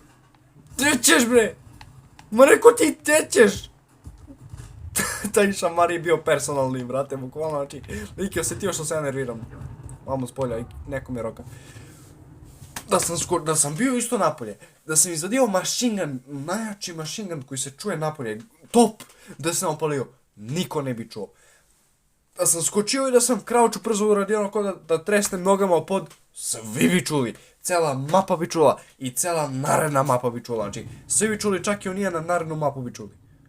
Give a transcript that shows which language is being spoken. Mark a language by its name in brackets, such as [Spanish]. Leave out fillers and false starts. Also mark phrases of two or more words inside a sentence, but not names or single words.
[Serbian] Gdje ćeš bre? Ma reko ti gdje ćeš? Taj šamar je bio personalni, brate, bukvalno, znači, lik je osjetio što se ja nerviram. Vamo s polja i neko me roka. Da sam bio isto napolje, da sam izvadio [English] machine gun, [Serbian] najjači [English] machine gun [Serbian] koji se čuje napolje, top, da sam opalio, niko ne bi čuo. Da sam skočio i da sam krauču brzo uradio ono kao da tresnem nogama o pod, svi bi čuli. Cela mapa bi čula i cela naredna mapa bi čula, znači, svi bi čuli, čak i onija na narednu mapu bi čuli.